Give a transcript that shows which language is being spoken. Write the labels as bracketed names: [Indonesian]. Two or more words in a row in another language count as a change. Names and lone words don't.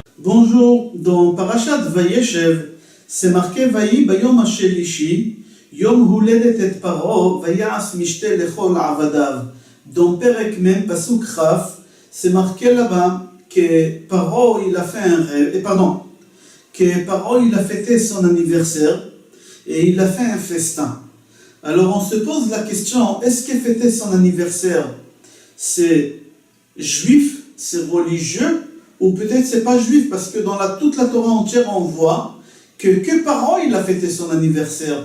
[French] Bonjour, dans Parashat Vayeshev, c'est marqué [Hebrew] ויהי ביום השלישי, יום הולדת את פרעה, ויעש משתה לכל עבדיו. Dans פרק מם, פסוק כף, [French] c'est marqué là-bas que Paro il a fait un rêve, que Paro il a fêté son anniversaire et il a fait un festin. Alors on se pose la question, est-ce que fêter son anniversaire, c'est juif, c'est religieux, ou peut-être c'est pas juif, parce que dans toute la Torah entière, on voit que Paro il a fêté son anniversaire.